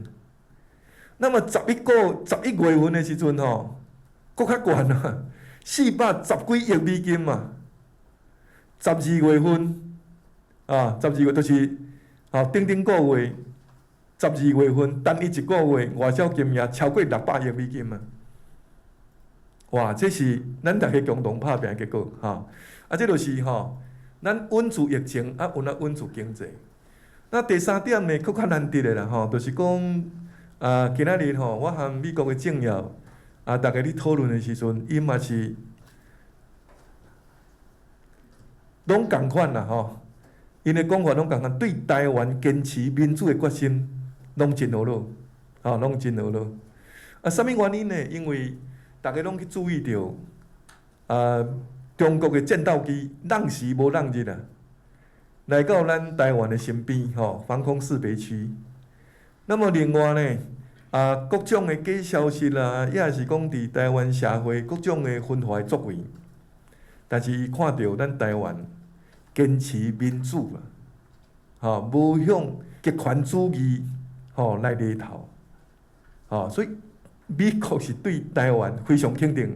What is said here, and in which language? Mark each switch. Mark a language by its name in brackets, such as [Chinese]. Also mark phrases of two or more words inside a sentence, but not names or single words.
[Min Nan Chinese] 那么11月份的时阵吼，搁较悬啊，410几亿美金嘛。12月份12月就是顶个月，12月份单一一个月外销金额超过600亿美金嘛。哇，这是咱大家共同打拼的结果这就是咱稳住疫情稳住经济。那第三点呢，佫较难得的啦就是讲今仔日我和美国的政要大家咧讨论的时阵，伊嘛是拢共款啦因的讲法拢共款，对台湾坚持民主的决心拢真好咯，拢真好咯。啥物原因呢？因为大家拢去注意到中国的战斗机浪时无浪日来到咱台湾的身边防空识别区。那么另外呢各种的假消息啦，也是讲伫台湾社会各种的分化作为，但是伊看到咱台湾坚持民主无向极权主义来犁头所以美国是对台湾非常肯定。